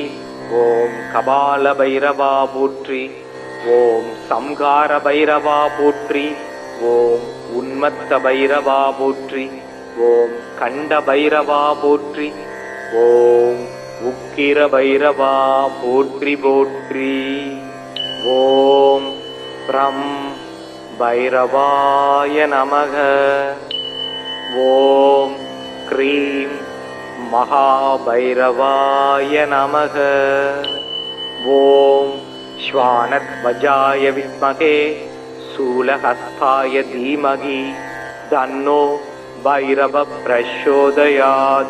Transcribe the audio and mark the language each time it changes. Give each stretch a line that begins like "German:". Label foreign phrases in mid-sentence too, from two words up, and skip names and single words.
Tamil: ஓம் கபால பைரவா போற்றி। ஓம் சம்ஹார பைரவா போற்றி। ஓம் உன்மத்த பைரவா போற்றி। ஓம் கண்ட பைரவா போற்றி। ஓம் உக்கிர பைரவா போற்றி போற்றி।
Sanskrit: ॐ भ्रं भैरवाय नमः. ॐ क्रीं महाभैरवाय नमः. ॐ श्वानध्वजाय विद्महे शूलहस्ताय धीमहि तन्नो भैरव प्रचोदयात्.